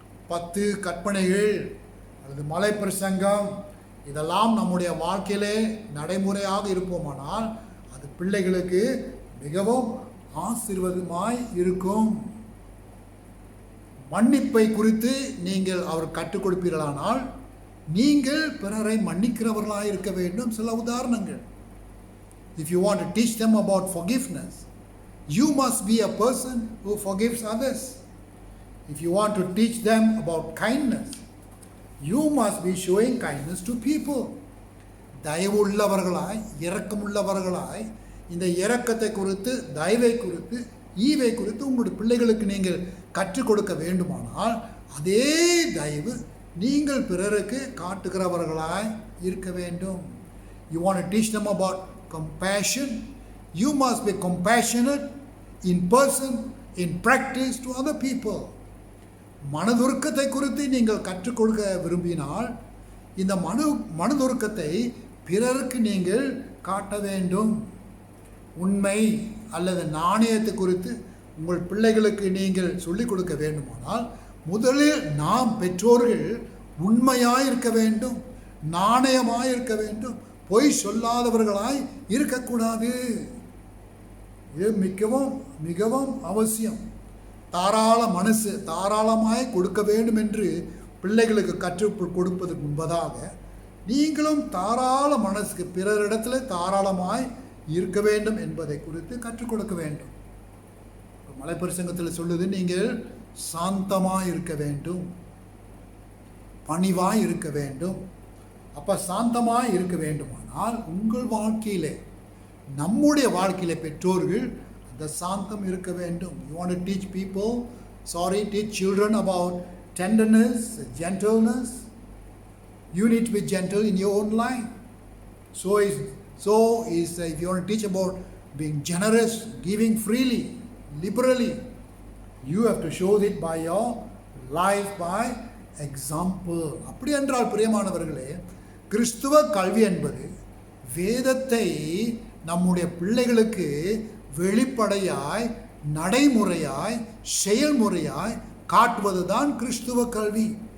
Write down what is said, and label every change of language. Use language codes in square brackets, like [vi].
[ta] 10 கற்பனைகள் அல்லது மலை பிரசங்கம் இதெல்லாம் நம்முடைய வாழ்க்கையிலே நடைமுறையாக இருப்போமானால் அது பிள்ளைகளுக்கு மிகவும் ஆசீர்வாதமாய் இருக்கும். மன்னிப்பை குறித்து நீங்கள் அவர் கற்றுக் கொடுப்பீர்களானால் நீங்கள் பிறரை மன்னிக்கிறவர்களாக இருக்க வேண்டும். சில உதாரணங்கள். [en] If you want to teach them about forgiveness, you must be a person who forgives others. If you want to teach them about kindness, you must be showing kindness to people. [ta] தயவுள்ளவர்களாய் இரக்கமுள்ளவர்களாய் இந்த இரக்கத்தை குறித்து, தயவை குறித்து, ஈவை குறித்து உங்களுடைய பிள்ளைகளுக்கு நீங்கள் கற்றுக் கொடுக்க வேண்டுமானால் அதே தயவு நீங்கள் பிறருக்கு காட்டுகிறவர்களாய் இருக்க வேண்டும். [en] You want to teach them about compassion, you must be compassionate in person, in practice to other people. [ta] மனதுருக்கத்தை குறித்து நீங்கள் கற்றுக் கொடுக்க விரும்பினால் இந்த மனதுருக்கத்தை பிறருக்கு நீங்கள் காட்ட வேண்டும். உண்மை அல்லது நாணயத்தை குறித்து உங்கள் பிள்ளைகளுக்கு நீங்கள் சொல்லிக் கொடுக்க வேண்டுமானால் முதலில் நாம் பெற்றோர்கள் உண்மையாய் இருக்க வேண்டும், நாணயமாய் இருக்க வேண்டும், பொய் சொல்லாதவர்களாய் இருக்கக்கூடாது. இது மிகவும் மிகவும் அவசியம். தாராள மனசு தாராளமாய் கொடுக்க வேண்டும் என்று பிள்ளைகளுக்கு கற்றுக் கொடுப்பதற்கு முன்பதாக நீங்களும் தாராள மனசுக்கு பிறரிடத்தில் தாராளமாய் இருக்க வேண்டும் என்பதை குறித்து கற்றுக் கொடுக்க வேண்டும். மலைப்பிரசங்கத்தில் சொல்லுது, நீங்கள் சாந்தமாய் இருக்க வேண்டும், பணிவாய் இருக்க வேண்டும். அப்போ சாந்தமாய் இருக்க வேண்டுமானால் உங்கள் வாழ்க்கையிலே, நம்முடைய வாழ்க்கையிலே பெற்றோர்கள் அந்த சாந்தம் இருக்க வேண்டும். [en] You want to teach people, teach children about tenderness, gentleness. You need to be gentle in your own life. So is if you want to teach about being generous, giving freely, liberally, you have to show it by your life, by example. [ta] அப்படி என்றால் பிரியமானவர்களே, கிறிஸ்துவ கல்வி என்பது வேதத்தை நம்முடைய பிள்ளைகளுக்கு வெளிப்படையாய், நடைமுறையாய், செயல்முறையாய் காட்டுவதுதான் கிறிஸ்துவ கல்வி.